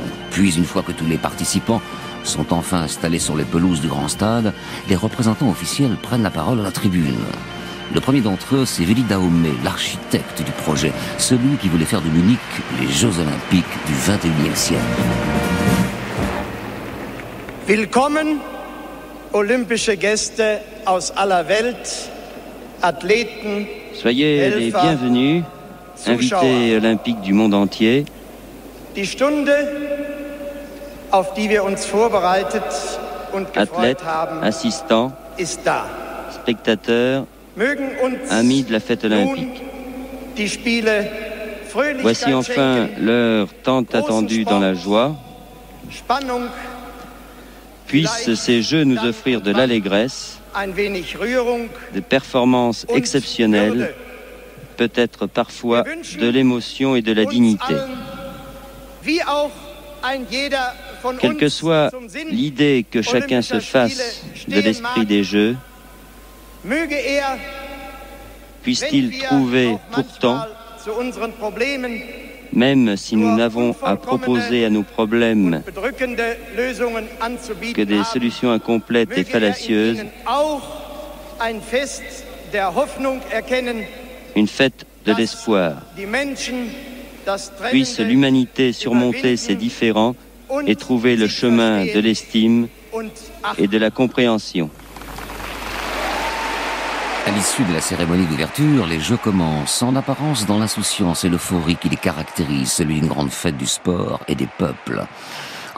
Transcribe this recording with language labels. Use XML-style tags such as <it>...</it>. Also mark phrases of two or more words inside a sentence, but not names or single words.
<fr>Puis, une fois que tous les participants sont enfin installés sur les pelouses du grand stade, les représentants officiels prennent la parole à la tribune. Le premier d'entre eux, c'est Willy Daume, l'architecte du projet, celui qui voulait faire de Munich les Jeux Olympiques du XXIe siècle.</fr> <de>Willkommen, olympische Gäste aus aller Welt, Athleten,</de> <fr>soyez les bienvenus, invités olympiques du monde entier.</fr> <de>Die Stunde, auf die wir uns vorbereitet und gefreut</de> <fr>athlètes,</fr> <de>haben,</de> <fr>assistants,</fr> <de>ist da.</de> <fr>spectateurs,</fr> <de>Mögen uns</de> <fr>amis de la fête olympique.</fr> <de>nun die Spiele Fröhlichkeit</de> <fr>Voici enfin</fr> <de>schenken,</de> <fr>l'heure tant attendue dans la joie.</fr> <de>Spannung,</de> <fr>Puissent ces Jeux nous offrir de l'allégresse,</fr> <de>ein wenig Rührung</de> <fr>des performances</fr> <de>und</de> <fr>exceptionnelles,</fr> <de>Würde.</de> <fr>peut-être parfois</fr> <de>Wir wünschen</de> <fr>de l'émotion et de la</fr> <de>uns</de> <fr>dignité.</fr> <de>allen, wie auch ein jeder von</de> <fr>Quelle que</fr> <de>uns</de> <fr>soit</fr> <de>zum Sinn</de> <fr>l'idée que chacun se fasse de l'esprit des Jeux,</fr> <de>möge er,</de> <fr>puisse-t-il</fr> <de>wenn wir</de> <fr>trouver</fr> <de>auch</de> <fr>pourtant,</fr> <de>manchmal zu unseren Problemen</de> <fr>même si nous n'avons à proposer à nos problèmes</fr> <de>bedrückende Lösungen</de> <fr>que</fr> <de>anzubieten</de> <fr>des</fr> <de>haben,</de> <fr>solutions incomplètes et</fr> <de>möge er in</de> <fr>fallacieuses,</fr> <de>ihnen auch ein Fest der Hoffnung erkennen,</de> <fr>une fête de</fr> <de>dass</de> <fr>l'espoir.</fr> <de>die Menschen das</de> <fr>Puisse</fr> <de>Trennende</de> <fr>l'humanité surmonter ses différends et trouver le chemin de l'estime</fr> <de>und</de> <fr>et de la compréhension. À l'issue de la cérémonie d'ouverture, les Jeux commencent, en apparence dans l'insouciance et l'euphorie qui les caractérise, celui d'une grande fête du sport et des peuples.</fr>